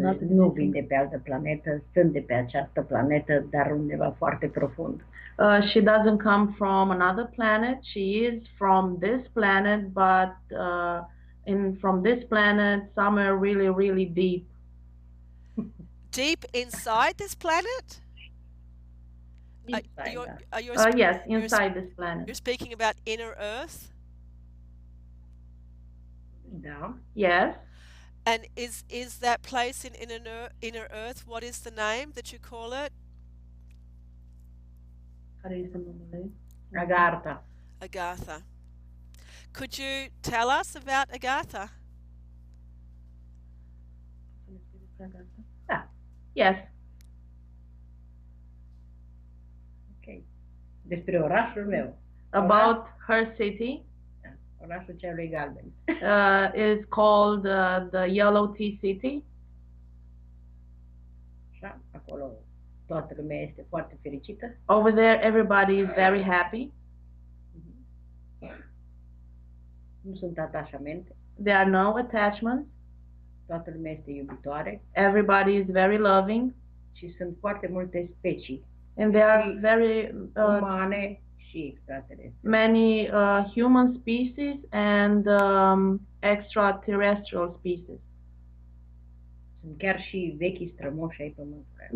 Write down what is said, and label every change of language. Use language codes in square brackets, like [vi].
[ro] Nu vin de pe altă planetă, sunt de pe această planetă, dar undeva foarte profund. [en] She doesn't come from another planet. She is from this planet, but from this planet somewhere really, really deep. Deep inside this planet? Yes, inside this planet. You're speaking about inner Earth? [ro] Da. [en] Yes. And is that place in inner Earth, what is the name that you call it? Agartha. Agartha. Could you tell us about Agartha? [ro] Da. [en] Yes. [ro] Ok. Despre orașul meu. [en] About her city. [ro] Orașul celui galben. [en] Is called the Yellow Tea City. [ro] Așa, acolo toată lumea este foarte fericită. [en] Over there, everybody is very happy. [ro] Nu sunt atașamente. [en] There are no attachments. [ro] Toată lumea este iubitoare. [en] Everybody is very loving. [ro] Și sunt foarte multe specii. [en] And there are very [ro] umane și extraterestre. [en] Many human species and extraterrestrial species. [ro] Sunt chiar și vechi strămoși ai pământului.